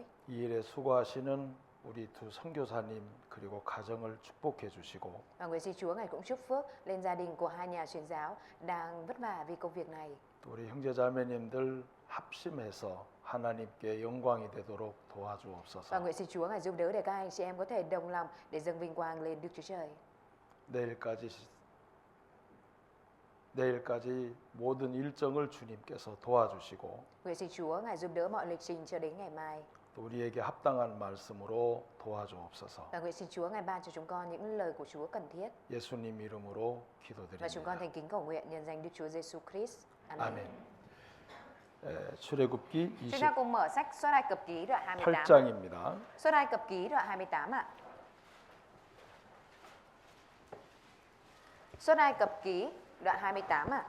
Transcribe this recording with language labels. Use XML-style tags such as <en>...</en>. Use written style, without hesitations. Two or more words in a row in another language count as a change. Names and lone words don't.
<ko>이 일에 수고하시는 우리 두 선교사님 그리고 가정을 축복해 주시고</ko> <vi>Và nguyện xin Chúa Ngài cũng chúc phước lên gia đình của hai nhà truyền giáo đang vất vả vì công việc này.</vi> <ko>또 우리 형제자매님들 합심해서 하나님께 영광이 되도록 도와주옵소서.</ko> <vi>Và nguyện xin Chúa Ngài giúp đỡ để các anh chị em có thể đồng lòng để dâng vinh quang lên Đức Chúa Trời.</vi> <ko>내일까지 모든 일정을 주님께서 도와주시고</ko> <vi>Nguyện xin Chúa Ngài giúp đỡ mọi lịch trình cho đến ngày mai.</vi> <ko>또 우리에게 합당한 말씀으로 도와주옵소서.</ko> <vi>Và nguyện xin Chúa Ngài ban cho chúng con những lời của Chúa cần thiết.</vi> <ko>예수님 이름으로</ko> <vi>Và chúng con</vi> <ko>기도드립니다.</ko> <vi>thành kính cầu nguyện nhân danh Đức Chúa Giêsu Christ. Amen.</vi> <ko>아멘. 출애굽기</ko> <vi>Chúng ta cùng mở sách Xuất Ai Cập Ký đoạn 28.</vi> <ko>28장입니다.</ko> <vi>Xuất Ai Cập Ký đoạn 28 ạ. Xuất Ai Cập Ký đoạn 28 ạ.</vi>